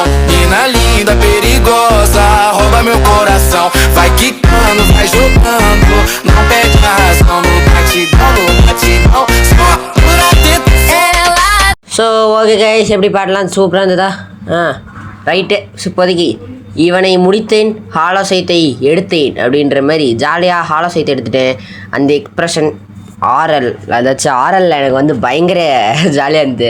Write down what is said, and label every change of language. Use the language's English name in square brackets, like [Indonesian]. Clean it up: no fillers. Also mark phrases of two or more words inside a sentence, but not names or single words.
[Portuguese] Mina linda, perigosa, rouba meu coração. Vai quicando, vai jogando, não perde a razão. No batidão, só por atenção. [English] So okay guys, [Tamil] எப்படி பாடலாம் சூப்பராக இருந்ததா? ரைட்டு. இப்போதைக்கு இவனை முடித்தேன், ஹாலோ சைத்தை எடுத்தேன் அப்படின்ற மாதிரி ஜாலியாக ஹாலோ சைத்தை எடுத்துட்டேன். அந்த எக்ஸ்ப்ரெஷன் ஆர்எல், அதாச்சும் ஆர்எல் எனக்கு பயங்கர ஜாலியாக இருந்தது.